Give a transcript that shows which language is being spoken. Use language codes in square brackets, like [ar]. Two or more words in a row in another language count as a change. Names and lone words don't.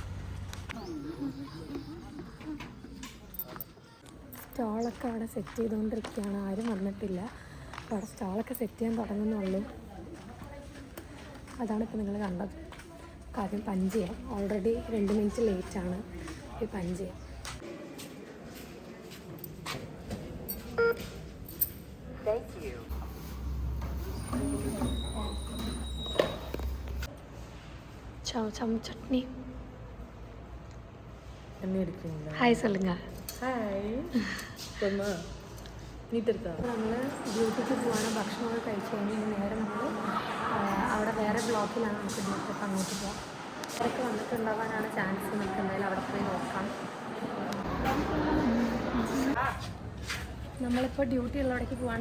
[ml] സ്റ്റോളൊക്കെ അവിടെ സെറ്റ് ചെയ്തുകൊണ്ടിരിക്കുകയാണ്, ആരും വന്നിട്ടില്ല. അപ്പോൾ അവിടെ സ്റ്റോളൊക്കെ സെറ്റ് ചെയ്യാൻ തുടങ്ങുന്നുള്ളൂ. അതാണിപ്പോൾ നിങ്ങൾ കണ്ടത്. ആദ്യം പഞ്ച് ചെയ്യാം. [en] already 2 minute [ml] ലേറ്റാണ്. ഈ പഞ്ച് ചെയ്യാം. [ta] சட்னி. என்ன எடுக்கிறீங்களா? ஹாய் சொல்லுங்க. [ml] ഹായ്. നമ്മൾ ഡ്യൂട്ടിക്ക് പോവാണ്. ഭക്ഷണമൊക്കെ കഴിച്ച് കഴിഞ്ഞ് നേരെ നമ്മൾ അവിടെ വേറെ ബ്ലോക്കിലാണ് നമുക്ക് ഡ്യൂട്ടി. അപ്പോൾ അങ്ങോട്ട് പോകാം. അവരൊക്കെ വന്നിട്ടുണ്ടാവാനാണ് ചാൻസ്. നമുക്ക് എന്തായാലും അവിടെ പോയി നോക്കാം. നമ്മളിപ്പോൾ ഡ്യൂട്ടി ഉള്ളവിടേക്ക് പോവാണ്.